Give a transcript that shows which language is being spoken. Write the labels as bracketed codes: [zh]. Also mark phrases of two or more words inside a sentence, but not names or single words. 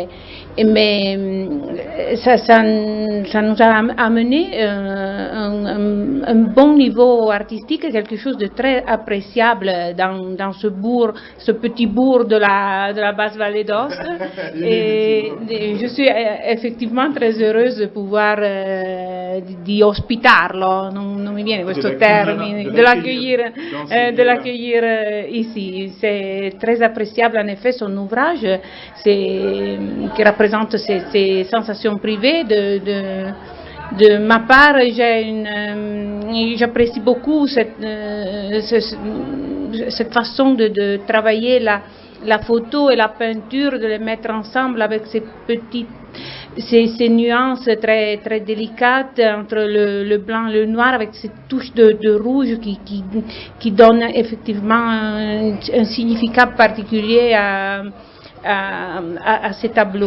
[fr] Mais ça nous a amené un bon niveau artistique, quelque chose de très appréciable dans ce petit bourg de la basse vallée d'Aoste. Et je suis effectivement très heureuse de pouvoir [it] di ospitarlo, non mi viene questo termine, [fr] de l'accueillir ici. C'est très appréciable en effet son ouvrage, qui représente ces sensations privées. De ma part, j'apprécie beaucoup cette façon de travailler la photo et la peinture, de les mettre ensemble avec ces nuances très, très délicates entre le blanc et le noir, avec ces touches de rouge qui donnent effectivement un significat particulier à ces tableaux.